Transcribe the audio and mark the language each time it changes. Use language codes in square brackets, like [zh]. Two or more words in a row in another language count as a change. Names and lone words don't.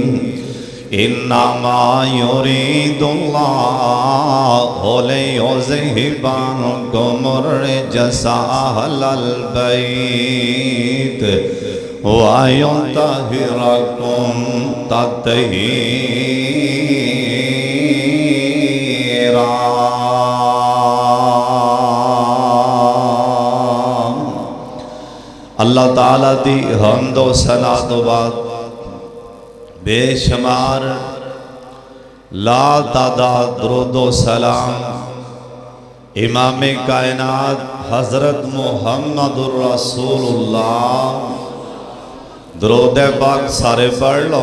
[ar] إنما يريد الله ليذهب عنكم الرجس أهل البيت ويطهركم تطهيرا. [pa] اللہ تعالیٰ دی حمد و ثنا تو بعد بے شمار لا تعداد درود و سلام امام کائنات حضرت [ar] محمد رسول الله. [pa] درود پاک سارے پڑھ لو.